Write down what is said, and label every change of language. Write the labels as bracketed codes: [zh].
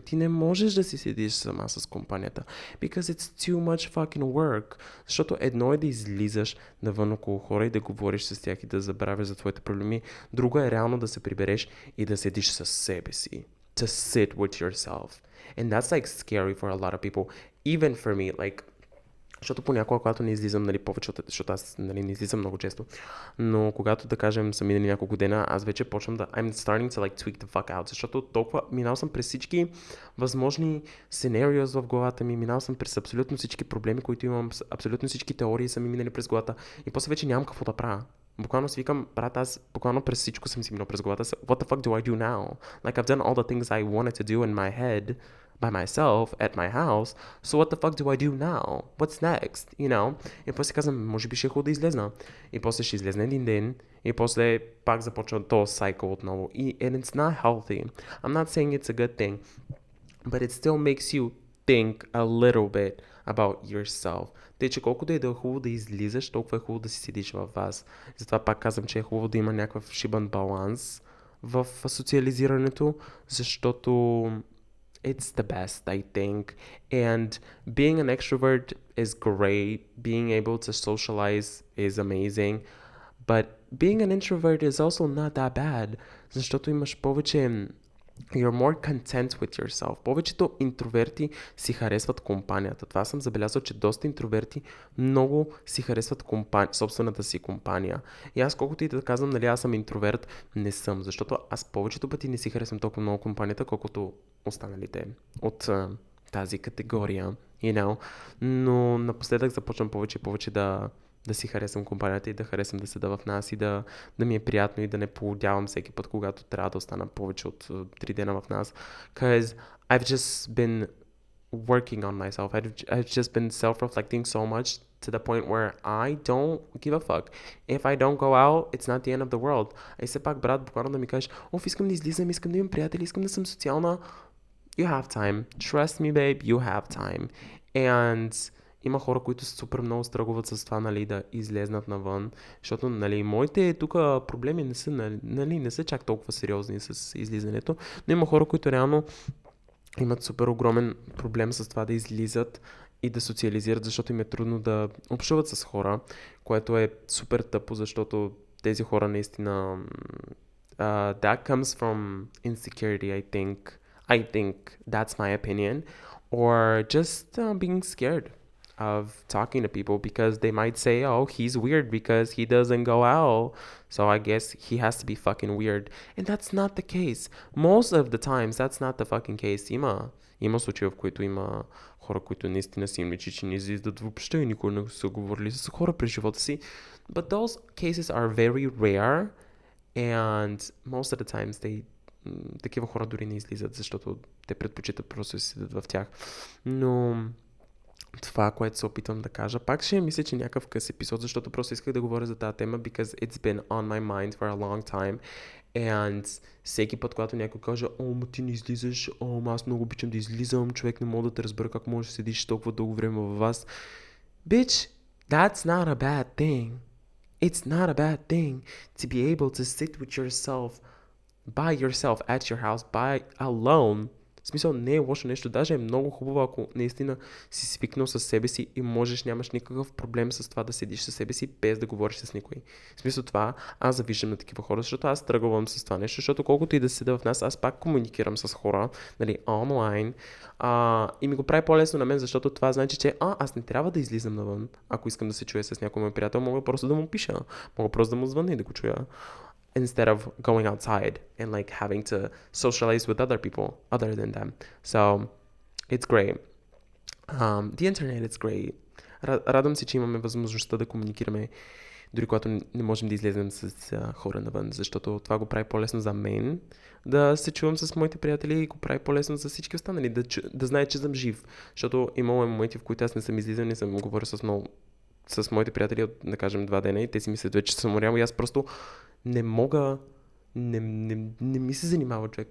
[bg] Ти не можеш да си седиш сама с компанията. [en] Because it's too much fucking work. [bg] Защото едно е да излизаш навън около хора и да говориш с тях и да забравяш за твоите проблеми. Друго е реално да се прибереш и да седиш със себе си. [en] To sit with yourself. And that's like scary for a lot of people. Even for me, like, [bg] защото понякога, когато не излизам, нали, повече от... Защото аз, нали, не излизам много често. Но когато, да кажем, са минали няколко дена, аз вече почвам да... [en] I'm starting to, like, tweak the fuck out. [bg] Защото толкова... Минал съм през всички възможни сценариos в главата ми. Минал съм през абсолютно всички проблеми, които имам. Абсолютно всички теории са ми минали през главата. И после вече нямам какво да правя. Буквално си викам, брат, аз буквално през всичко съм си минал през главата. [en] What the fuck do I do now? Like, I've done all the things I wanted to do in my head by myself at my house. So what the fuck do I do now? What's next? You know? [bg] И после казвам, може би ще е хубаво да излезна. И после ще излезна един ден. И после пак започва този сайкъл отново. [en] And it's not healthy. I'm not saying it's a good thing. But it still makes you think a little bit about yourself. [bg] Тъй, че колкото и да е хубаво да излизаш, толкова е хубаво да си седиш във вас. Затова пак казвам, че е хубаво да има някакъв шибан баланс в социализирането, защото [en] it's the best, I think. And being an extrovert is great. Being able to socialize is amazing. But being an introvert is also not that bad. [bg] Защото имаш повече... [en] You're more content with yourself. [bg] Повечето интроверти си харесват компанията. Това съм забелязал, че доста интроверти много си харесват собствената си компания. И аз колкото и да казвам, нали, аз съм интроверт, не съм. Защото аз повечето пъти не си харесвам толкова много компанията, колкото останалите от тази категория. [en] You know? [bg] Но напоследък започвам повече и повече да си харесвам компанията и да харесвам да седа в нас и да ми е приятно и да не поудявам всеки път, когато трябва да остана повече от 3 дена в нас. [en] Because I've just been working on myself. I've just been self-reflecting so much to the point where I don't give a fuck. If I don't go out, it's not the end of the world. [bg] И все пак, брат, буквално да ми кажеш, искам да излизам, искам да имам приятели, искам да съм социална. [en] You have time. Trust me, babe, you have time. [bg] And има хора, които супер много стръгуват с това, нали, да излезнат навън, защото, нали, моите тук проблеми не са, нали, не са чак толкова сериозни с излизането, но има хора, които реално имат супер огромен проблем с това да излизат и да социализират, защото им е трудно да общуват с хора, което е супер тъпо, защото тези хора наистина [en] that comes from insecurity, I think that's my opinion. or just being scared of talking to people because they might say, oh, he's weird because he doesn't go out. So I guess he has to be fucking weird. And that's not the case. Most of the times, that's not the fucking case. [bg] Има случаи, в които има хора, които наистина си им личи, че не излизат въобще и никога не са говорили с хора през живота си. [en] But those cases are very rare and most of the times [bg] такива хора дори не излизат, защото те предпочитат просто да седят в тях. Но това, което се опитвам да кажа, пак ще мисля, че някакъв къс епизод, защото просто исках да говоря за тази тема, [en] because it's been on my mind for a long time. [bg] And всеки път, когато някой каже, о, ма ти не излизаш, о, ма аз много обичам да излизам, човек не мога да те разбера как можеш да седиш толкова дълго време във вас. [en] Bitch, that's not a bad thing. It's not a bad thing to be able to sit with yourself, by yourself, at your house, by alone. [bg] В смисъл, не е лошо нещо. Даже е много хубаво, ако наистина си свикнал с себе си и можеш, нямаш никакъв проблем с това да седиш със себе си, без да говориш с никой. В смисъл това, аз завиждам на такива хора, защото аз тръгвам с това нещо, защото колкото и да седа в нас, аз пак комуникирам с хора, нали, онлайн, и ми го прави по-лесно на мен, защото това значи, че аз не трябва да излизам навън, ако искам да се чуя с някой мой приятел, мога просто да му пиша, мога просто да му звънна и да го чуя. [en] Instead of going outside and like having to socialize with other people other than them. So it's great. The internet is great. [bg] Радвам се, че имаме възможността да комуникираме дори когато не можем да излезем с хора навън, защото това го прави по-лесно за мен да се чувам с моите приятели и го прави по-лесно за всички останали, да знае, че съм жив. Защото имало моменти, в които аз не съм излизал, не съм говорил с моите приятели от, да кажем, 2 дена и те си мислят вече, че съм умрял и аз просто не мога, не ми се занимава човек.